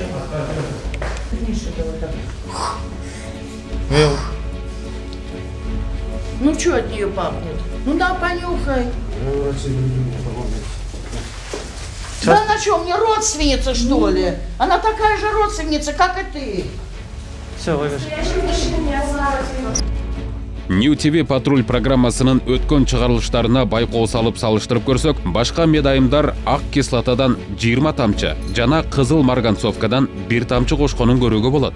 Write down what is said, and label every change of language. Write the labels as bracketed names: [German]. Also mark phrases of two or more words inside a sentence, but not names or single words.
[Russian] Миша, давай так. Ну что от нее пахнет? Ну да, понюхай. Да она что, мне родственница, что ли? Она такая же родственница, как и ты. Все, вывез. [Kyrgyz] New TV Patrol программасынын өткөн чыгарылыштарына байкоо салып салыштырып көрсөк, башка медайымдар ак кислотадан 20 тамчы жана кызыл марганцовкадан 1 тамчы кошконун көрүүгө болот.